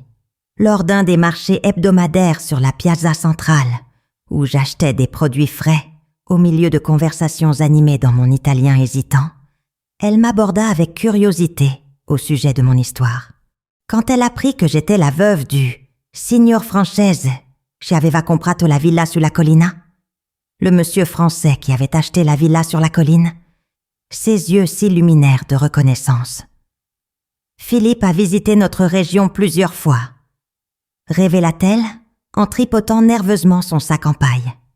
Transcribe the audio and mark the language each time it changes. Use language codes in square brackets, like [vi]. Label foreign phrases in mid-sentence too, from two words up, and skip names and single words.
[fr] Lors d'un des marchés hebdomadaires sur la piazza centrale, où j'achetais des produits frais au milieu de conversations animées dans mon italien hésitant, elle m'aborda avec curiosité au sujet de mon histoire. Quand elle apprit que j'étais la veuve du Signor Francese, [it] che aveva comprato la villa sulla collina, [fr] le monsieur français qui avait acheté la villa sur la colline, ses yeux s'illuminèrent de reconnaissance. Philippe a visité notre région plusieurs fois, révéla-t-elle en tripotant nerveusement son sac en paille.